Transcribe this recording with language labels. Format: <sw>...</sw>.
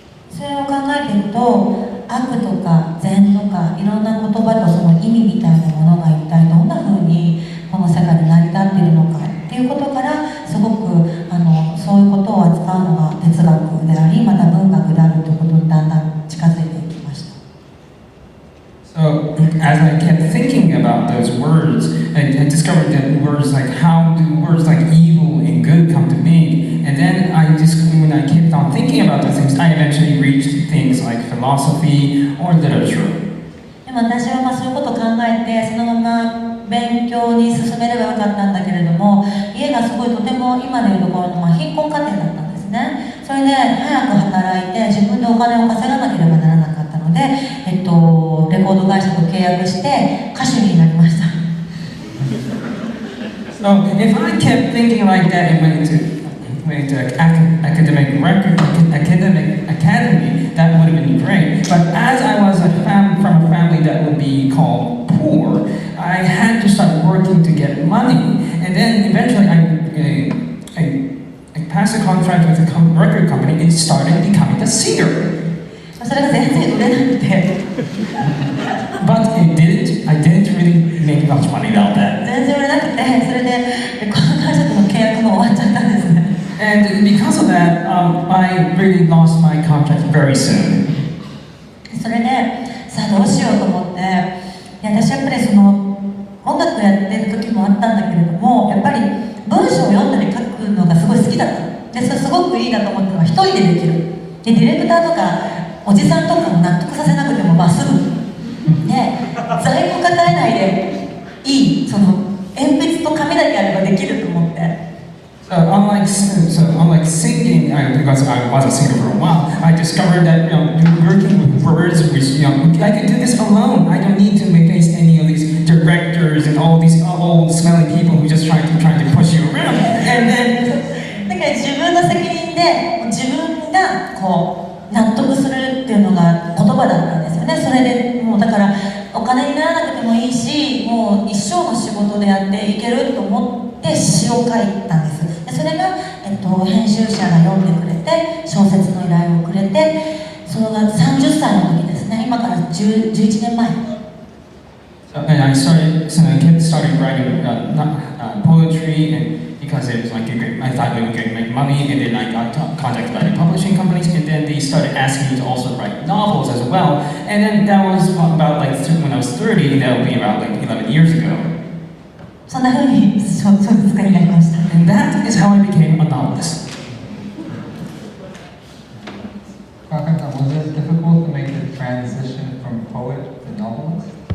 <ja>それを考えていくと、悪とか善とかいろんな言葉とその意味みたいなものが一体どんな風にこの世界に成り立っているのかっていうことから、すごくそういうことを扱うのが哲学であり、また文学であるということにだんだん近づいていきました。</ja> <en>So as I kept thinking about those words, I discovered that words like how do words like evil and good come to be? And then when I kept on thinking about those things, I eventually reached things like philosophy or literature.</en> <ja>でも私はそういうことを考えて、そのまま勉強に進めればよかったんだけれども、家がすごいとても今でいうところの、貧困家庭だったんですね。それで早く働いて自分でお金を稼がなければならなかったので、レコード会社と契約して歌手になりました。</ja> <en>So if I kept thinking like that and went into academic academy, that would have been great. But as I was from a family that would be called poor, I had to start working to get money, and then eventually I passed a contract with a record company and started becoming a singer.</en> <ja>それが全然売れなくて、</ja> <en>But I didn't really make much money about that.</en> <ja>全然売れなくて、それでレコード会社との契約も終わっちゃったんですね。</ja> <en>And because of that, I really lost my contract very soon.</en> <ja>それでさあどうしようと思って、私やっぱりその音楽やってる時もあったんだけれども、やっぱり文章を読んだり書くのがすごい好きだった。でそれすごくいいなと思ったのは一人でできる。でディレクターとかおじさんとかも納得させなくてもまあすぐで在庫抱えないでいい、その鉛筆と紙だけあればできると思って。</ja> <en>So unlike singing, because I was a singer for a while, I discovered that working with words, which I can do this alone. I don't need to face any of these directors and all these old smelly people who just trying to push you around. And then</en> <ja>だから自分の責任で自分がこう納得するっていうのが言葉だったんですよね。それでもうだからお金にならなくてもいいし、もう一生の仕事でやっていけると思って詩を書いたんです。でそれが、編集者が読んでくれて小説の依頼をくれて、それが30歳の時ですね。今から11年前。</ja> <en>And I started writing poetry, and because it was like I thought they were going to make money, and then I got contacted by the publishing companies, and then they started asking me to also write novels as well. And then that was about like when I was 30, that would be about like 11 years ago.</en> <ja>そんな風に小説家になりました。</ja> <en>And that is how I became a novelist. Was it difficult to make the transition from poet to novelist?</en>